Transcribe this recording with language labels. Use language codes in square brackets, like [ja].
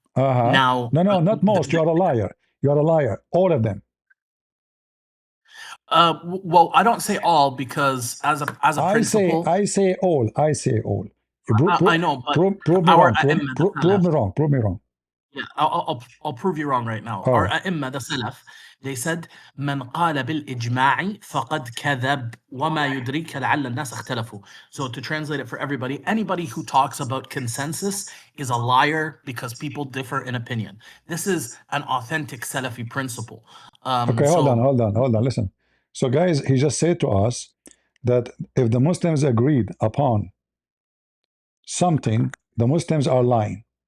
[en] Now, no, not most. You are a liar. You are a liar. All of them. Well, I don't say all because as a principle, I say all. I say all. I know, but prove me wrong. Prove me wrong. Yeah, I'll prove you wrong right now. All Our right. [ar] أئمة, [en] the Salaf, they said [ar] من قال بالإجماع فقد كذب وما يدريك لعل الناس اختلفوا. [en] So to translate it for everybody, anybody who talks about consensus is a liar because people differ in opinion. This is an authentic Salafi principle. Okay, hold on. Listen. So, guys, he just said to us that if the Muslims agreed upon something, the Muslims are lying.